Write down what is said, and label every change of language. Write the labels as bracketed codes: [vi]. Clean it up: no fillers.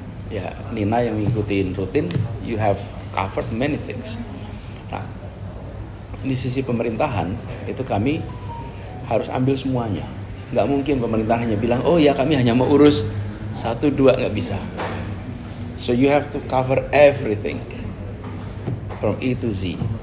[id] Ya, Nina yang ngikutin rutin, [en] you have covered many things. [id] Nah, di sisi pemerintahan itu kami harus ambil semuanya. Nggak mungkin pemerintah hanya bilang, oh ya kami hanya mau urus 1, 2, nggak bisa. [en] So you have to cover everything from A to Z.